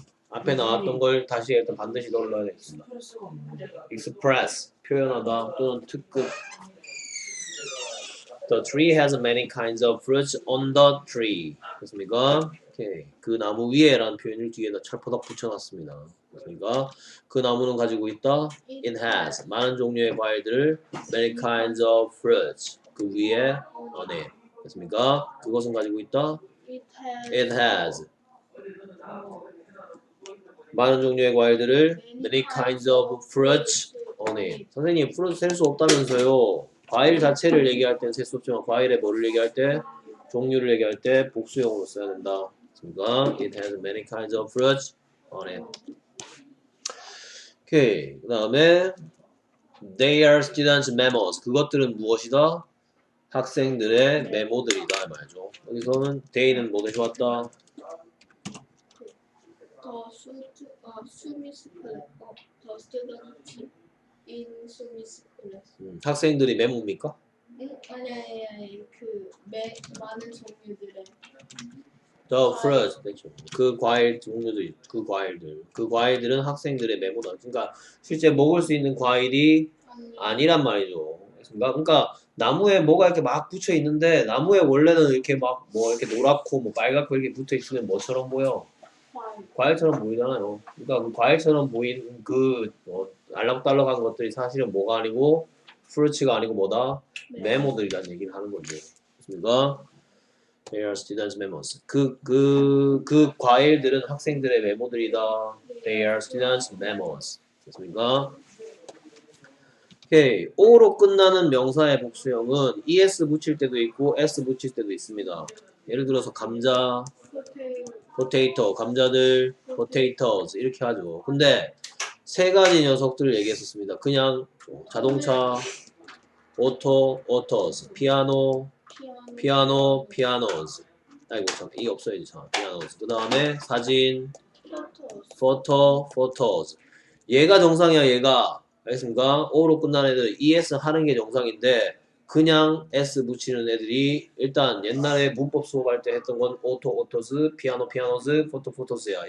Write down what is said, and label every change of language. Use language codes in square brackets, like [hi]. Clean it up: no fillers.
[ko] 앞에 나왔던 걸 다시 일단 반드시 넣어야 되겠습니다. express 표현하다 또는 특급. [en] The tree has many kinds of fruits on the tree. [ko] 그렇습니까? 오케이. 그 나무 위에라는 표현을 뒤에다 철퍼덕 붙여놨습니다. 그렇습니까? 그 나무는 가지고 있다. It has 많은 종류의 과일들을 [en] many kinds of fruits [ko] 그 위에 [en] on it. [ko] 그렇습니까? 그것은 가지고 있다. It has 많은 종류의 과일들을 [en] many kinds of fruits on it. [ko] 선생님, fruit 셀 수 없다면서요. 과일 자체를 얘기할 때는 셀 수 없지만 과일의 뭐를 얘기할 때 종류를 얘기할 때 복수형으로 써야 된다. 그렇습니까? [en] It has many kinds of fruits on it. [ko] 오케이. 그 다음에 [en] they are students' memos. [ko] 그것들은 무엇이다? 학생들의 메모들이다 말이죠. 여기서는 they는 뭐 대신 왔다? [en] Sumi's class. The student in Sumi's class. [ko] 학생들이 메모입니까? 아니 많은 종류들의 [en] The fruit, [ko] 그렇죠. 그 과일 종류들, 그 과일들은 학생들의 메모다. 그러니까 실제 먹을 수 있는 과일이 아니란 말이죠. 그러니까 나무에 뭐가 이렇게 막 붙여 있는데 나무에 원래는 이렇게 막 뭐 이렇게 노랗고 뭐 빨갛고 이렇게 붙어 있으면 뭐처럼 보여? 과일처럼 보이잖아요. 그러니까 그 과일처럼 보이는 그 알록달록한 것들이 사실은 뭐가 아니고 fruits가 아니고 뭐다? 메모들이라는 얘기를 하는 거죠. 그러니까 [en] They are students' memos. [ko] 그 과일들은 학생들의 메모들이다. [en] They are students' memos. [ko] 됐습니까? 오케이. O로 끝나는 명사의 복수형은 es 붙일 때도 있고 s 붙일 때도 있습니다. 예를 들어서 감자, potato, 감자들, potatoes 이렇게 하죠. 근데 세 가지 녀석들을 얘기했었습니다. 그냥 자동차, autos, piano, pianos. 아이고 참, 이 없어야지 참. pianos. 그 다음에 사진, photos. 얘가 정상이야, 얘가. 알겠습니까? O로 끝나는 애들 ES 하는 게 정상인데 그냥 S 붙이는 애들이 일단 옛날에 문법 수업할 때 했던 건 autos, pianos, photos야.